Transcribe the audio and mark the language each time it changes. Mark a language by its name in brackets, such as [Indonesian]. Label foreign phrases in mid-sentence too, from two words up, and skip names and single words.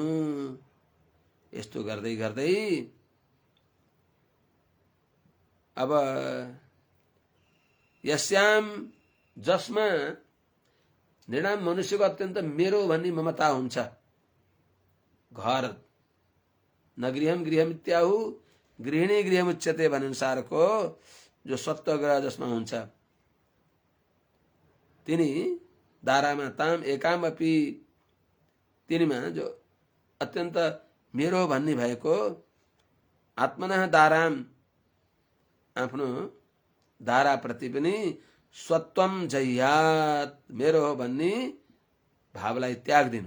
[Nepali] यस्तो गर्दै गर्दै अब यस्याम, जसमा नृणाम मनुष्यको अत्यन्त मेरो भन्ने ममता हुन्छ, घर न गृहम [Sanskrit] गृहमित्याहु गृहिणी गृहमुच्यते [Nepali] भन्नुसारको जो सत्वग्रह जसमा हुन्छ, तिनी दारामा ताम एकामपि, तिनीमा जो अत्यन्त मेरो भन्ने भएको, आत्मनः दाराम, आफ्नो दारा प्रति पनि [Sanskrit] स्वत्वम जह्यात, [Nepali] मेरो हो भन्ने भावलाई त्याग दिनु।